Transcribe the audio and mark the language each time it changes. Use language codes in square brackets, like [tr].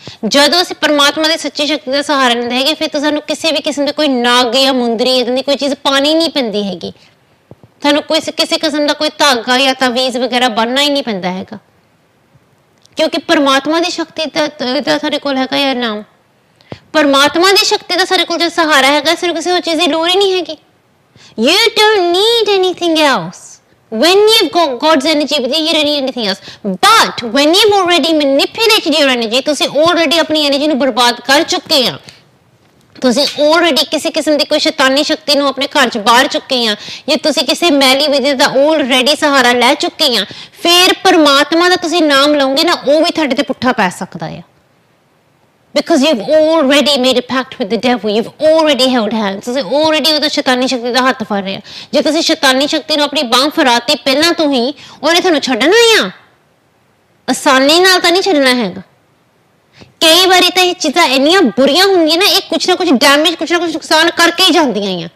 [pa] ਜਦੋਂ ਅਸੀਂ ਪਰਮਾਤਮਾ ਦੀ ਸੱਚੀ ਸ਼ਕਤੀ ਦਾ ਸਹਾਰਾ ਲੈਂਦੇ ਹੈਗੇ, ਫਿਰ ਤਾਂ ਸਾਨੂੰ ਕਿਸੇ ਵੀ ਕਿਸਮ ਦੇ ਕੋਈ ਨਾਗ ਜਾਂ ਮੁੰਦਰੀ ਇਦਾਂ ਦੀ ਕੋਈ ਚੀਜ਼ ਪਾਣੀ ਨਹੀਂ ਪੈਂਦੀ ਹੈਗੀ, ਤੁਹਾਨੂੰ ਕਿਸੇ ਕਿਸਮ ਦਾ ਕੋਈ ਧਾਗਾ ਜਾਂ ਤਾਵੀਜ਼ ਵਗੈਰਾ ਬੰਨਣਾ ਹੀ ਨਹੀਂ ਪੈਂਦਾ ਹੈਗਾ, ਕਿਉਂਕਿ ਪਰਮਾਤਮਾ ਦੀ ਸ਼ਕਤੀ ਦਾ ਸਾਡੇ ਕੋਲ ਹੈਗਾ ਯਾਰ ਨਾਮ. ਪਰਮਾਤਮਾ ਦੀ ਸ਼ਕਤੀ ਦਾ ਸਾਡੇ ਕੋਲ ਜੋ ਸਹਾਰਾ ਹੈਗਾ, ਸਾਨੂੰ ਕਿਸੇ ਹੋਰ ਚੀਜ਼ ਦੀ ਲੋੜ ਹੀ ਨਹੀਂ ਹੈਗੀ. [en] You don't need anything else. When you've got God's energy with you, you don't need anything else. But when you've already manipulated your energy, [pa] ਤੁਸੀਂ already ਆਪਣੀ ਐਨਰਜੀ ਨੂੰ ਬਰਬਾਦ ਕਰ ਚੁੱਕੇ ਆ, ਤੁਸੀਂ already ਕਿਸੇ ਕਿਸਮ ਦੀ ਕੋਈ ਸ਼ੈਤਾਨੀ ਸ਼ਕਤੀ ਨੂੰ ਆਪਣੇ ਘਰ 'ਚ ਬਾਹਰ ਚੁੱਕੇ ਆ, ਜਾਂ ਤੁਸੀਂ ਕਿਸੇ ਮੈਲੀ ਵਿਦਿਆ ਦਾ already ਸਹਾਰਾ ਲੈ ਚੁੱਕੇ ਆ, ਫਿਰ ਪਰਮਾਤਮਾ ਦਾ ਤੁਸੀਂ ਨਾਮ ਲਓਗੇ ਨਾ, ਉਹ ਵੀ ਤੁਹਾਡੇ ਤੇ ਪੁੱਠਾ ਪੈ ਸਕਦਾ ਆ. [en] Because you've already made a pact with the devil. You've already held hands. [pa] ਤੁਸੀਂ already ਉਹਦਾ ਸ਼ੈਤਾਨੀ ਸ਼ਕਤੀ ਦਾ ਹੱਥ ਫੜ ਰਹੇ ਆ. ਜੇ ਤੁਸੀਂ ਸ਼ੈਤਾਨੀ ਸ਼ਕਤੀ ਨੂੰ ਆਪਣੀ ਬਾਂਹ ਫੜਾਤੀ ਪਹਿਲਾਂ ਤੋਂ ਹੀ, ਉਹਨੇ ਤੁਹਾਨੂੰ ਛੱਡਣਾ ਆ, ਆਸਾਨੀ ਨਾਲ ਤਾਂ ਨਹੀਂ ਛੱਡਣਾ ਹੈਗਾ. ਕਈ ਵਾਰੀ ਤਾਂ ਇਹ ਚੀਜ਼ਾਂ ਇੰਨੀਆਂ ਬੁਰੀਆਂ ਹੁੰਦੀਆਂ ਨਾ, ਇਹ ਕੁਛ ਨਾ ਕੁਛ ਡੈਮੇਜ, ਕੁਛ ਨਾ ਕੁਛ ਨੁਕਸਾਨ ਕਰਕੇ ਹੀ ਜਾਂਦੀਆਂ ਆ.